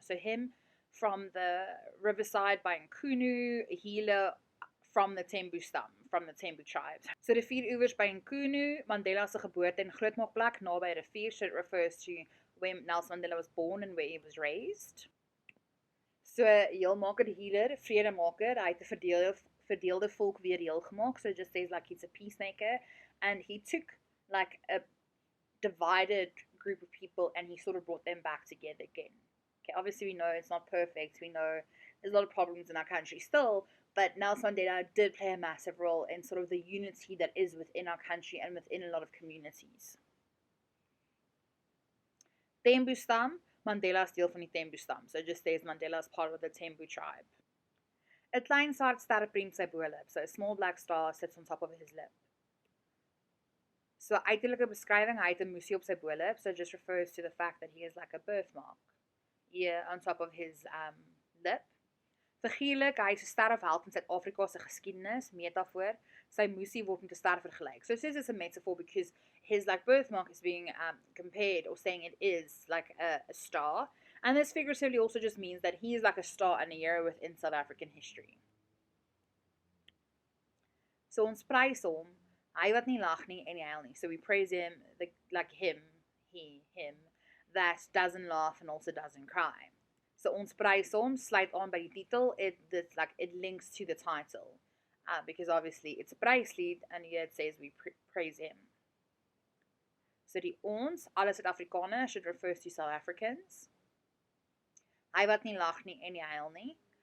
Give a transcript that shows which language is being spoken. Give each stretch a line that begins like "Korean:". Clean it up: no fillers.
English: So him from the riverside by Nkunu, healer from the Tembu stam, from the Tembu tribe.
Afrikaans: So rivieroewers by Nkunu, Mandela se geboorte en grootmaakplek naby 'n rivier,
English: so it refers to where Nelson Mandela was born and where he was raised.
Afrikaans: So heelmaker, die healer, vredemaker, hy het 'n verdeelde volk weer heel gemaak.
English: So it just says like he's a peacemaker, and he took like a divided group of people and he sort of brought them back together again. Okay, obviously we know it's not perfect, we know there's a lot of problems in our country still, but Nelson Mandela did play a massive role in sort of the unity that is within our country and within a lot of communities. Tembu stam,
Afrikaans: Mandela's deel van die Tembu stam,
English: so it just says Mandela's part of the Tembu tribe.
Afrikaans: 'n klein swart ster priem sy bo-lip,
English: so a small black star sits on top of his lip.
Afrikaans: So uiterlike beskrywing, hy het 'n musie op sy bo-lip,
English: so it just refers to the fact that he has like a birthmark here on top of his lip.
Afrikaans: Figuurlik, hy is 'n ster of held in Suid-Afrika se geskiedenis, metafoor, sy musie word met 'n ster vergelyk.
English: So this is a metaphor because his like birthmark is being compared, or saying it is like a star, and this figuratively also just means that he is like a star and a hero within South African history.
Afrikaans: So ons prys hom, hy wat nie lag nie en nie huil nie.
English: So we praise him, like him, him, that doesn't laugh and also doesn't cry.
Afrikaans: So ons prys hom sluit aan by die titel,
English: it links to the title, because obviously it's a Pryslied, and here it says we praise him.
Afrikaans: So die ons, alle Suid-Afrikaners,
English: should refer to South Africans.
Afrikaans: Hy wat nie lag nie en nie huil nie,